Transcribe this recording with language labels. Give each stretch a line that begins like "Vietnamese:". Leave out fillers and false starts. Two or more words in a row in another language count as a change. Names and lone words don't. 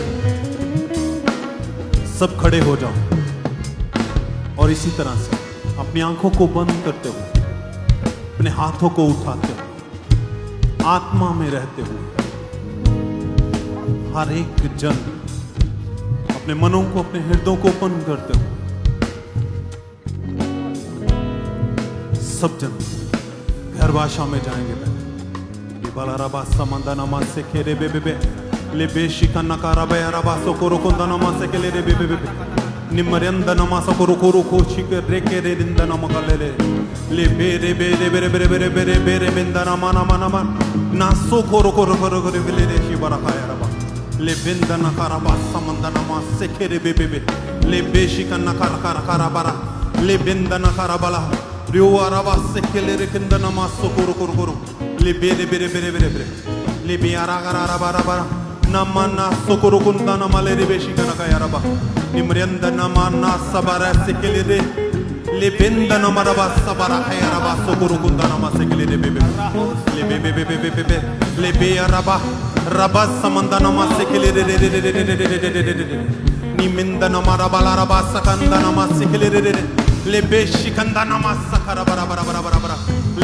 Hindi: सब खड़े हो जाओ और इसी तरह से अपनी आंखों को बंद करते हुए, अपने हाथों को उठाते हुए, आत्मा में रहते हुए, हर एक जन अपने मनों को, अपने हृदयों को बंद करते हुए, सब जन घर भाषा में जाएंगे। बालाराबा समंदा नमाज से खेरे बे बे बे ले बेशिका नकारा बे अराबा सो कोरो कोंदा नमाज से केले रे बे बे बे निमरंद नमाज को कोरो कोरो को शिके रे के रे रिंद नमगले ले बे रे बे रे बे रे बे रे बे रे बे रे बिंदा नमा नमा नमा नासो कोरो कोरो कोरो कोरो ले रे शिबरा खाया रबा ले बिंदा नकारा बा समंदा नमाज से खेरे बे बे बे ले बेशिका नकारा कारा कारा बारा ले बिंदा नकारा बाला रियो अराबा से केले रे किंदा नमाज सो कोरो कोरो कोरो ले बेरे बेरे बेरे बेरे बेरे ले बियारा गारा बारा बारा नमना सोकोरो कुंदा नमाले रे बेशी कना का यारबा निमरंद नमना सबरा से के ले ले बिंद नमरबा सबरा है यारबा सोकोरो कुंदा नमा से के ले बेबे ले बेबे बेबे बेबे ले बेयारबा रबा समंदा नमा से के ले रे रे रे रे रे निमिंद नमरा बाला रबा सकंदा नमा से के ले रे रे ले बेशी कंदा नमा सकरा बरा बरा बरा बरा बरा ले